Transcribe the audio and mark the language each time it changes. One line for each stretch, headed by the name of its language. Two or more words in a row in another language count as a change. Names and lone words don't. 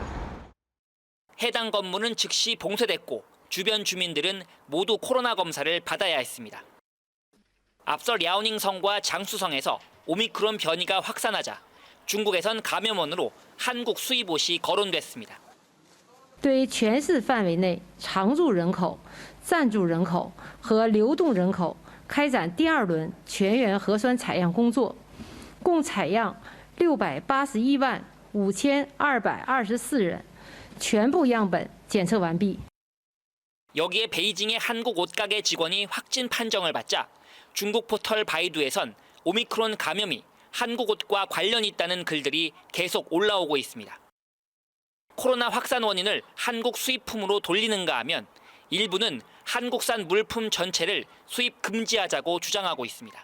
Korean: 해당 건물은 즉시 봉쇄됐고 주변 주민들은 모두 코로나 검사를 받아야 했습니다. 앞서 랴오닝성과 장수성에서 오미크론 변이가 확산하자 중국에선 감염원으로 한국 수입 옷이 거론됐습니다.
Chinese: 对全市范围内常住人口、暂住人口和流动人口开展第二轮全员核酸采样工作，共采样6815224人，全部样本检测完毕。
Korean: 여기에 베이징의 한국 옷가게 직원이 확진 판정을 받자 중국 포털 바이두에선 오미크론 감염이 한국 옷과 관련이 있다는 글들이 계속 올라오고 있습니다. 코로나 확산 원인을 한국 수입품으로 돌리는가 하면 일부는 한국산 물품 전체를 수입 금지하자고 주장하고 있습니다.